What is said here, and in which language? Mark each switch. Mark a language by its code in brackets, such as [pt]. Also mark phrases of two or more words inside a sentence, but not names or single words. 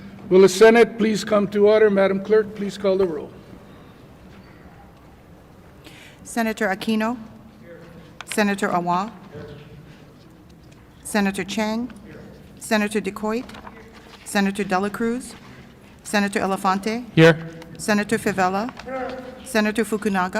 [en] Will the Senate please come to order? Madam Clerk, please call the roll. Senator Aquino. Senator Awa. Senator Chang. Senator DeCoit. Senator Dela Cruz. Senator Elefante. Here. Senator Favela. Senator Fukunaga.